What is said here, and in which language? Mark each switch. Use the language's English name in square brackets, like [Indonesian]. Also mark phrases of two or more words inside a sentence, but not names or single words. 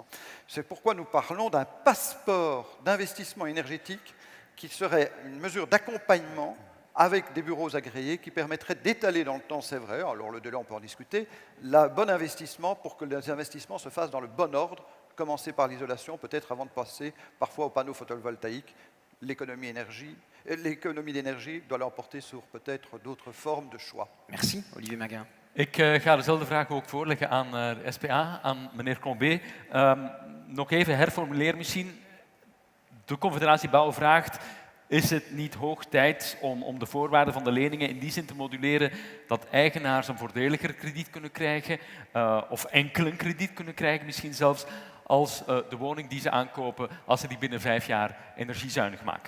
[French] C'est pourquoi nous parlons d'un passeport d'investissement énergétique qui serait une mesure d'accompagnement avec des bureaux agréés qui permettraient d'étaler dans le temps, c'est vrai, alors le délai on peut en discuter, le bon investissement pour que les investissements se fassent dans le bon ordre, commencer par l'isolation, peut-être avant de passer parfois aux panneaux photovoltaïques. L'économie d'énergie doit l'emporter sur peut-être d'autres formes de choix. Merci, Olivier Minguin. [Dutch] Ik ga dezelfde vraag ook voorleggen aan de SPA, aan meneer Combé. Nog even herformuleren misschien. De Confederatie Bouw vraagt, is het niet hoog tijd om de voorwaarden van de leningen in die zin te moduleren dat eigenaars een voordeliger krediet kunnen krijgen of enkel een krediet kunnen krijgen, misschien zelfs als de woning die ze aankopen, als ze die binnen 5 jaar energiezuinig maken?